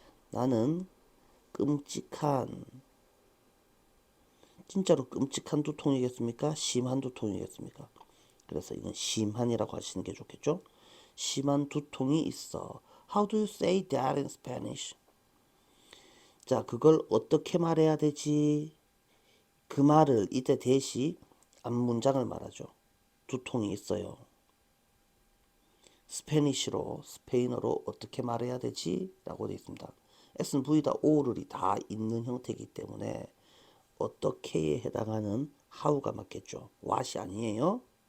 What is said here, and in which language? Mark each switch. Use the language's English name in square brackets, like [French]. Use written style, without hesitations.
[Korean] 나는 끔찍한, 진짜로 끔찍한 두통이겠습니까? 심한 두통이겠습니까? 그래서 이건 심한이라고 하시는 게 좋겠죠? 심한 두통이 있어. [English] How do you say that in Spanish? [Korean] 자, 그걸 어떻게 말해야 되지? 그 말을 이때 대시 앞문장을 말하죠. 두통이 있어요. 스페인어로 어떻게 말해야 되지? 라고 되어 있습니다. S는 V다 O를이 다 있는 형태이기 때문에 어떻게에 해당하는 how가 맞겠죠. what이 아니에요.